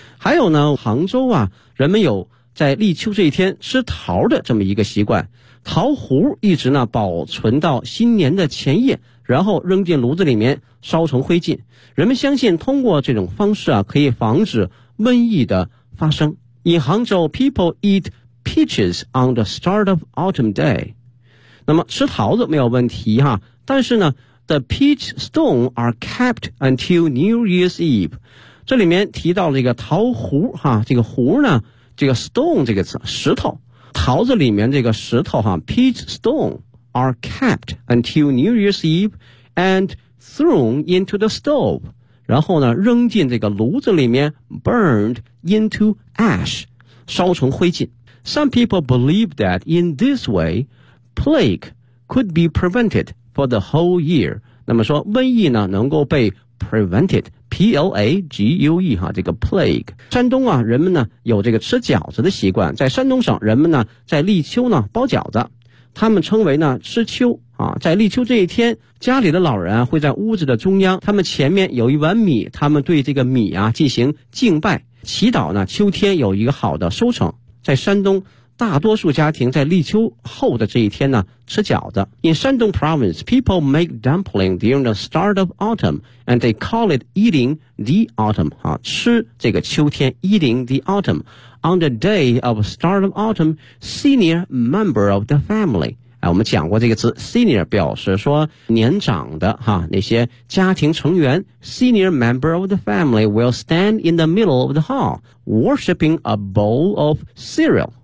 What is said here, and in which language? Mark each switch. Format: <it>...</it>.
<zh>还有呢，杭州啊，人们有在立秋这一天吃桃的这么一个习惯，桃核一直呢保存到新年的前夜，然后扔进炉子里面烧成灰烬。人们相信通过这种方式啊，可以防止瘟疫的发生。</zh> <en>In Hangzhou, people eat peaches on the start of autumn day.</en> <zh>那么吃桃子没有问题哈，但是呢 ,</zh> <en>the peach stone are kept until New Year's Eve.</en> <zh>这里面提到了一个桃核哈，这个核呢，这个 stone 这个词，石头。桃子里面这个石头哈</zh> <en>,peach stone are kept until New Year's Eve and thrown into the stove.</en> <zh>然后呢扔进这个炉子里面 ,</zh> <en>burned into ash,</en> <zh>烧成灰烬。</zh> <en>Some people believe that in this way, plague could be prevented for the whole year.</en> <zh>那么说瘟疫呢能够被 prevented,P-L-A-G-U-E 哈，这个 plague。山东啊，人们呢有这个吃饺子的习惯，在山东省人们呢在立秋呢包饺子，他们称为呢吃秋啊。在立秋这一天，家里的老人会在屋子的中央，他们前面有一碗米，他们对这个米啊进行敬拜，祈祷呢秋天有一个好的收成。在山东大多数家庭在立秋后的这一天呢吃饺子。</zh> <en>In Shandong province, people make dumpling during the start of autumn, and they call it eating the autumn,</en> <zh>啊，吃这个秋天</zh> <en>eating the autumn. On the day of start of autumn, senior member of the family,</en> <zh>啊，我们讲过这个词</zh> <en>senior</en> <zh>表示说年长的哈，那些家庭成员</zh> <en>senior member of the family will stand in the middle of the hall, worshipping a bowl of cereal.</en>